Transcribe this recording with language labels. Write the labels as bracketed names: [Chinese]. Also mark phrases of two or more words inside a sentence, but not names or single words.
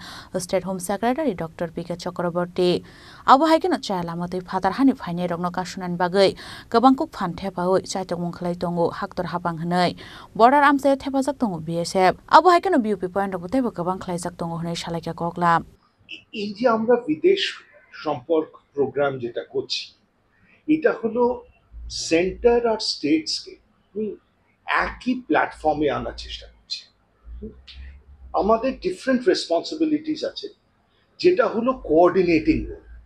[English] State Home Secretary Dr. P.K. Chakraborty. [Kok Borok] Abo haike na Celamati Fatar Hani Fine Rogno Kasunan Bagay, Kabangkuk Fan Tepaui, Chaitok Munklai Tongo, Haktor Hapang Hanai, Border Amse Tepazak Tongo BSF. Abo haike no BUP [English] point of [Kok Borok] Tebo Kabang Klaizak Tongo Hanai Shalaka Kokla. [Bangla] এই যে আমরা বিদেশ সম্পর্ক প্রোগ্রাম যেটা করছি এটা হলো সেন্টার আর স্টেটসকে একই প্ল্যাটফর্মে আনার চেষ্টা করছি। আমাদের [English] different responsibilities [Bangla] আছে যেটা হলো [English] coordinating role.